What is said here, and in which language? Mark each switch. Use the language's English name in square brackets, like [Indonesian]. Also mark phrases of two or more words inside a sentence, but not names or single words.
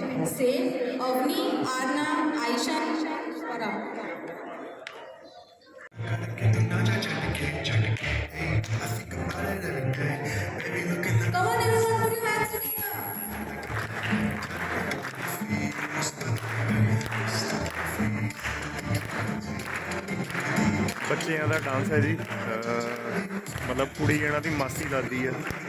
[English] Say, Avni, Arna, Aisha, Farah. Come on, everyone, put your hands together. [Punjabi] ਬੱਚਿਆਂ ਦਾ ਡਾਂਸ ਹੈ ਜੀ। ਮਤਲਬ ਕੁੜੀ ਇਹਨਾਂ ਦੀ ਮਾਸੀ ਲੱਗਦੀ ਹੈ।